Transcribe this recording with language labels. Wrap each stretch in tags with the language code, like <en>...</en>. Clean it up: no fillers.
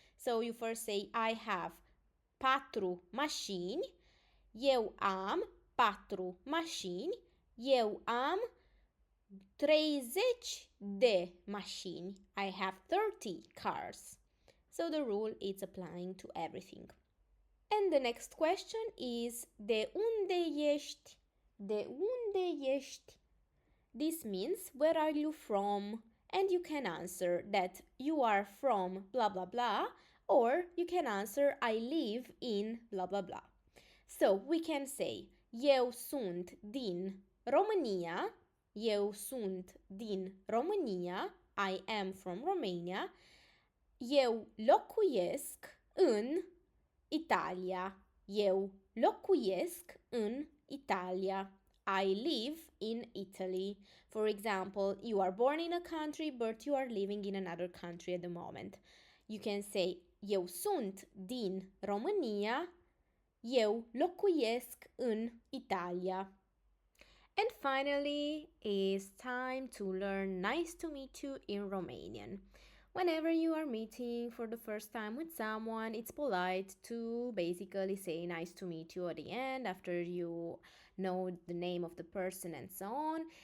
<en>So you first say I have</en> <ro>patru mașini, eu am patru mașini, eu am 30 de mașini.</ro> <en>I have 30 cars. So the rule is applying to everything. And the next question is</en> <ro>de unde ești? De unde ești?</ro> <en>This means where are you from? And you can answer that you are from blah blah blah, or you can answer I live in blah blah blah. So we can say</en> <ro>eu sunt din România, eu sunt din România,</ro> <en>I am from Romania,</en> <ro>eu locuiesc în Italia, eu locuiesc în Italia,</ro> <en>I live in Italy. For example, you are born in a country, but you are living in another country at the moment. You can say,</en> <ro>eu sunt din România, eu locuiesc în Italia.</ro> <en>And finally, it's time to learn nice to meet you in Romanian. Whenever you are meeting for the first time with someone, it's polite to basically say nice to meet you at the end after you know the name of the person and so on.</en>